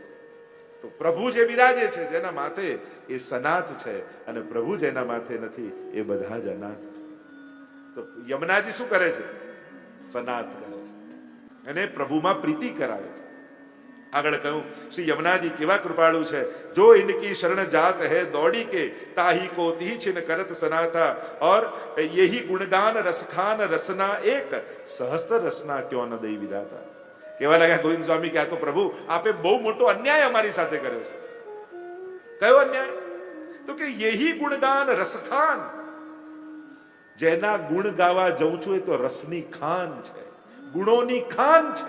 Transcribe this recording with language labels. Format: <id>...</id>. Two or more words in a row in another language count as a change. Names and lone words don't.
<gu>તો પ્રભુ જે બિરાજે છે, જેના માથે, એ સનાથ છે, અને પ્રભુ જેના માથે નથી એ બધા જ અનાથ છે. તો યમુનાજી શું કરે છે? સનાથ કરે છે, અને પ્રભુમાં પ્રીતિ કરાવે છે. આગળ કહ્યું શ્રી યમુનાજી કેવા કૃપાળુ છે.</gu> <hi>जो इनकी शरण जात है दौड़ी के ताही को ती छिन करत सनाथा और यही गुणगान रसखान रसना एक सहस्त्र रसना क्यों न दई विधाता.</hi> <gu>કેવા લાગ્યા ગોવિંદ સ્વામી કે આ તો પ્રભુ આપે બહુ મોટો અન્યાય અમારી સાથે કર્યો છે. કયો અન્યાય? તો કે</gu> <hi>यही गुणगान रसखान.</hi> <gu>જેના ગુણ ગાવા જઉં છું એ તો રસની ખાન છે, ગુણોની ખાન છે.</gu>